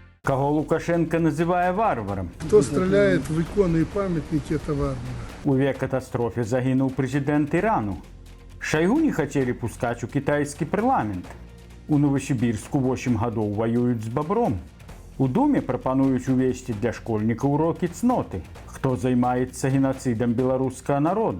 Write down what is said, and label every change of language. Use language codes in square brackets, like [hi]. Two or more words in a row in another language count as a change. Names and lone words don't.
[be] Кого Лукашенко называе варварам? [ru] Кто стреляет в иконы и памятники, это варвары. [be] У авіякатастрофе загінуў прэзідэнт Ірану. Шайгу не хацелі пускаць у кітайскі парламент. У Новасібірску 8 гадоў ваююць з бабром. У Думе прапануюць увесці для школьнікаў урокі цноты. Хто займаецца генацыдам беларускага народа?